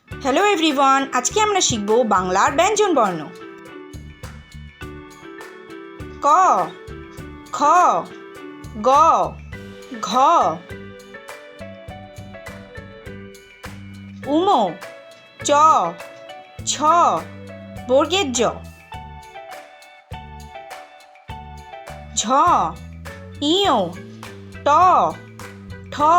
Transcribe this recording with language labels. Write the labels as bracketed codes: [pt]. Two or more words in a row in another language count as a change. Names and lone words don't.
[en] hello everyone, [bn] আজকে আমরা শিখব বাংলার ব্যঞ্জন বর্ণ। ক, খ, গ, ঘ, উম, চ, ছ, বর্গের জ, ঝ, ইয়, ট, ঠ,